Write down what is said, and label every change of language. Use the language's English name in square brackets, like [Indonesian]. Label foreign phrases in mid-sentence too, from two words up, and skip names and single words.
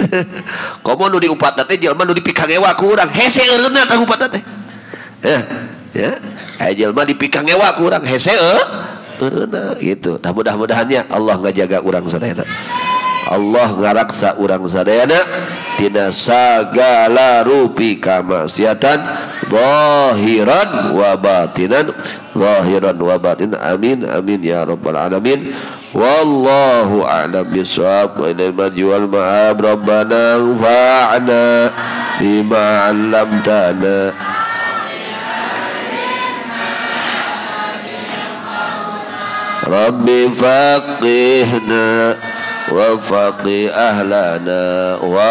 [Sundanese] Komo nu diupatna teh jelema nu dipikang ewa ku urang hese eureunna tah upatna teh. Ya, aya jelema dipikang ewa ku urang hese eureunna gitu. Tah mudah-mudahannya Allah ngajaga urang sadayana. Allah ngaraksa urang sadayana tina sagala rupi kamaksiatan [Arabic] ظاهرا وباطنا, آمين آمين يا رب العالمين. والله أعلم بالصواب وإلى المرجع والمآب. ربنا انفعنا بما علمتنا رب فقهنا وفقه أهلنا و